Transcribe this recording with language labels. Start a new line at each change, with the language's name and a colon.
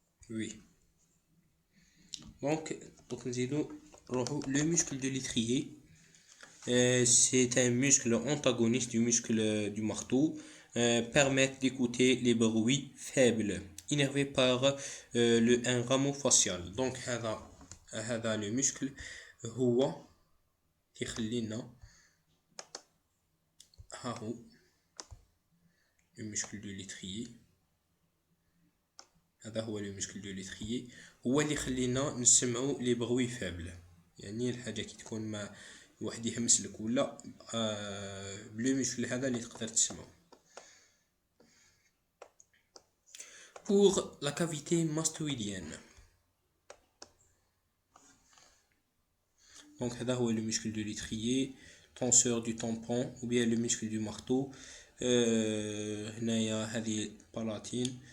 French: Oui. Donc le muscle de l'étrier, c'est un muscle antagoniste du muscle du marteau, permettent d'écouter les bruits faibles, énervés par un rameau facial. Donc
Arabic: هذا
French: le muscle
Arabic: هو يخلينا ها هو
French: le muscle de l'étrier.
Arabic: هذا هو
French: le muscle de l'étrier
Arabic: هو اللي يخلينا نسمعوا لي بغوي فابل. يعني الحاجه كي تكون ما واحد يهمس لك ولا بلو muscle هذا اللي تقدر تسمعو.
French: Pour la cavité mastoïdienne, donc
Arabic: هذا هو
French: le muscle de l'étrier, tenseur du tampon ou bien le muscle du marteau.
Arabic: هنايا هذه
French: palatine